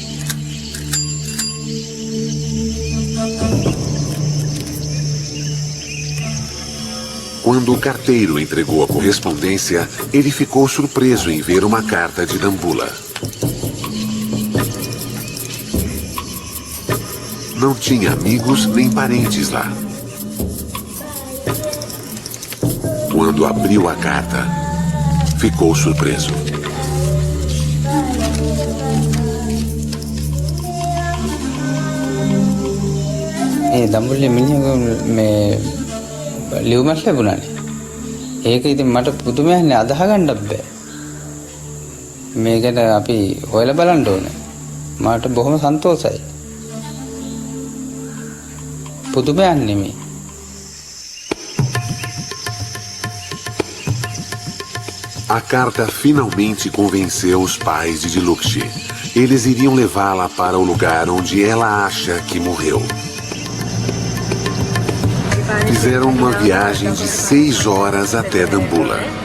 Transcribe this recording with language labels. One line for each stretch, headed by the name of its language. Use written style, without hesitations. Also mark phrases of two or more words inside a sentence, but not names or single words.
Portuguese: Quando o carteiro entregou a correspondência, ele ficou surpreso em ver uma carta de Dambulla. Não tinha amigos nem parentes lá. Quando abriu a carta, ficou surpreso.
Sinhala: දඹුල්ලේ මිනිහා මේ ලියුමක් ලැබුණානේ. ඒක ඉතින් මට පුදුමයක්නේ අදහ ගන්නත් බෑ. මේකට අපි හොයලා බලන්න ඕනේ. මට බොහොම සන්තෝෂයි. පුදුමයක් නෙමෙයි.
Portuguese: A carta finalmente convenceu os pais de Dilukshy. Eles iriam levá-la para o lugar onde ela acha que morreu. Fizeram uma viagem de 6 horas até Dambulla.